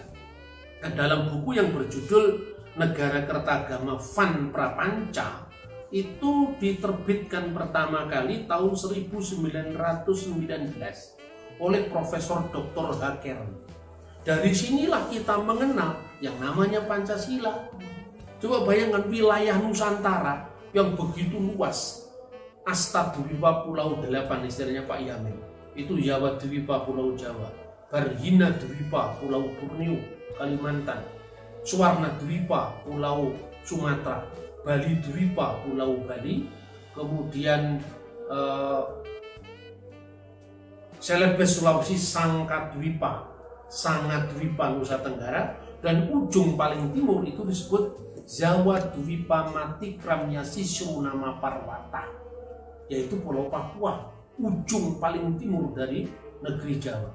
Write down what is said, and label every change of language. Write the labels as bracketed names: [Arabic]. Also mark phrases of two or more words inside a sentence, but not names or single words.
[Indonesian] Nah, dalam buku yang berjudul Negara Kertagama Van Prapanca itu diterbitkan pertama kali tahun 1919 oleh Profesor Dr. Hakern. Dari sinilah kita mengenal yang namanya Pancasila. Coba bayangkan wilayah Nusantara yang begitu luas. Astadwipa Pulau 8 istilahnya Pak Yamin. Itu Jawa Dwipa Pulau Jawa. Barhina Dwipa Pulau Borneo Kalimantan. Suwarna Dwipa Pulau Sumatera. Bali Dwipa Pulau Bali. Kemudian Celebes Sulawesi Sangkadwipa Nusa Tenggara. Dan ujung paling timur itu disebut Jawa Dwipa Matikramnya Sisrunama Parwata, yaitu Pulau Papua, ujung paling timur dari negeri Jawa.